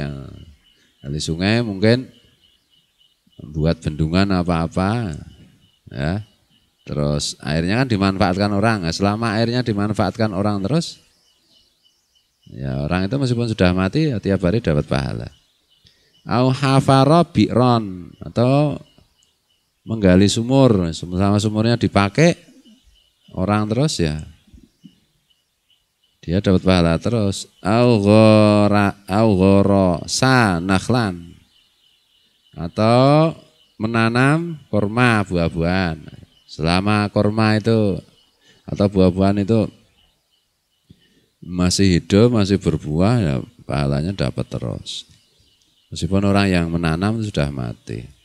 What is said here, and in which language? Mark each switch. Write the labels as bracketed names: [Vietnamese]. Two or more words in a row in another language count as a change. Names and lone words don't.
[Indonesian] Gali sungai mungkin buat bendungan apa-apa, ya. Terus airnya kan dimanfaatkan orang. Nah, selama airnya dimanfaatkan orang terus, ya orang itu meskipun sudah mati ya, tiap hari dapat pahala. [Arabic] أو حفر بئرا, [Indonesian] atau menggali sumur, sama sumurnya dipakai orang terus ya, dia dapat pahala terus. [Arabic] أو غرس نخلا, [Indonesian] atau menanam kurma, buah-buahan. Selama kurma itu atau buah-buahan itu masih hidup, masih berbuah, ya pahalanya dapat terus. Meskipun orang yang menanam sudah mati.